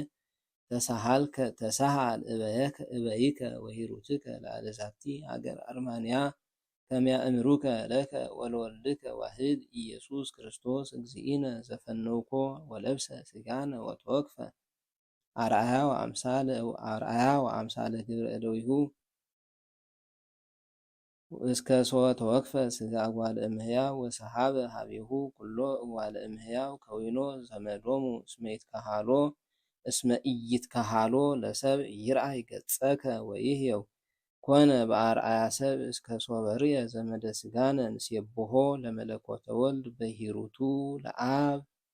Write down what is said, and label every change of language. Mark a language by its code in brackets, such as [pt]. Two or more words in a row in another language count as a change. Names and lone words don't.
[gez] ተሳሃል እበይከ ወሂሩትከ ላዕለ ዛቲ ሀገር አርማንያ ከመ ያእምሩከ ለከ ወለወልድከ ዋህድ ኢየሱስ ክርስቶስ እግዚእነ ዘፈነውኮ ወለብሰ ሥጋነ ወተወክፈ አርአያ ወአምሳለ ግብረ እደዊሁ እስከ ሶበ ተወክፈ ሥጋ እጓለ እመሕያው ወሰሓበ ሀቤሁ ኩሎ እጓለ እመሕያው ከዊኖ ዘመዶሙ እስመ ኢይትከሃሎ ለሰብእ ይርአይ ገጸከ ወይህየው ኮነ በአርአያ ሰብ እስከ ሶበ ርየ ዘመደ ሥጋነ ንሴብሖ ለመለኮተ ወልድ በሂሩቱ ለአብ